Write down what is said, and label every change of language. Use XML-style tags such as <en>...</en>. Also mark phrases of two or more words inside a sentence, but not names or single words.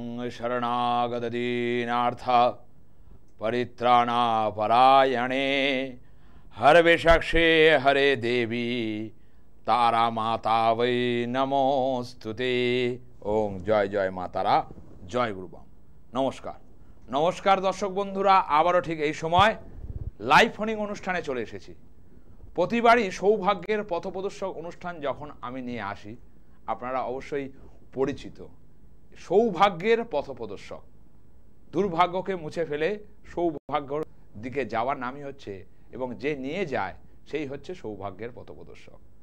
<sa>शरणागत दीनार्थ परित्राणापरायणे हर विशक्षे हरे देवी तारा माता वै नमोस्तुते।</sa> <bn>ওম জয় জয় মা তারা, জয় গুরুবাম। নমস্কার নমস্কার দর্শক বন্ধুরা, আবারো ঠিক এই সময় লাইভ ফোনিং অনুষ্ঠানে চলে এসেছি। প্রতিবারই সৌভাগ্যের পথপ্রদর্শক অনুষ্ঠান যখন আমি নিয়ে আসি, আপনারা অবশ্যই পরিচিত। সৌভাগ্যের পথপ্রদর্শক, দুর্ভাগ্যকে মুছে ফেলে সৌভাগ্যর দিকে যাওয়ার নামই হচ্ছে, এবং যে নিয়ে যায় সেই হচ্ছে সৌভাগ্যের পথপ্রদর্শক।</bn>